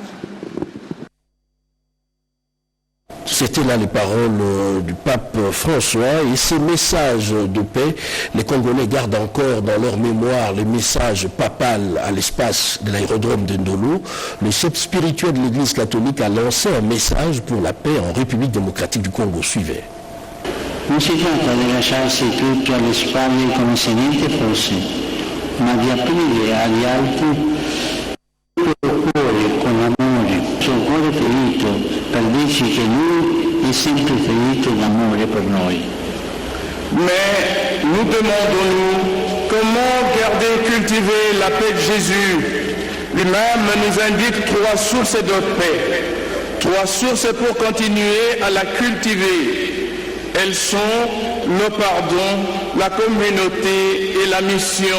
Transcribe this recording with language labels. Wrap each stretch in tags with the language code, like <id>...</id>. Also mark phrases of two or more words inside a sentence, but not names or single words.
<fr>C'était là les paroles du pape François et ces messages de paix. Les Congolais gardent encore dans leur mémoire les messages papal à l'espace de l'aérodrome de Ndolo. Le chef spirituel de l'Église catholique a lancé un message pour la paix en République démocratique du Congo. Suivez.</fr> <it>Non si tratta di lasciarsi tutto alle spalle come se niente fosse, ma di aprire agli altri il cuore con amore, sul cuore ferito, per dice che Lui è sempre ferito d'amore per noi.</it> <fr>Mais nous demandons-nous comment garder et cultiver la paix de Jésus. Lui-même nous indique 3 sources de paix. 3 sources pour continuer à la cultiver. Elles sont le pardon, la communauté et la mission.</fr>